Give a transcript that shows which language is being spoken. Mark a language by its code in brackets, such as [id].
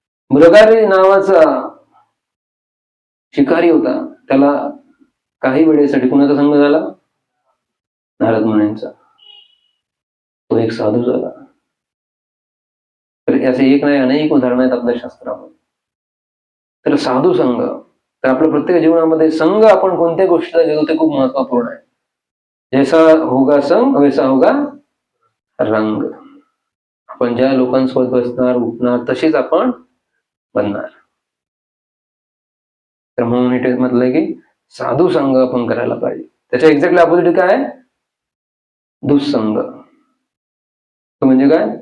[mr] मृगारी नावाचा शिकारी होता, त्याला काही वेळेसाठी कुणाचा संघ झाला? नारद मुनींचा. तो एक साधू झाला. तर याचे एक नाही अनेक उदाहरणं आहेत आपल्या शास्त्रामध्ये. तर साधू संघ, तर आपल्या प्रत्येक जीवनामध्ये संघ आपण कोणत्या गोष्टीला देतो ते खूप महत्वपूर्ण आहे. [hi] जैसा होगा संघ वैसा होगा रंग. [mr] आपण ज्या लोकांसोबत बसणार उठणार तशीच आपण बनणार. तर म्हणून इथे म्हटलंय की साधू संघ आपण करायला पाहिजे. त्याच्या एक्झॅक्टली अपोजिट काय आहे? दुःसंग. तो म्हणजे काय?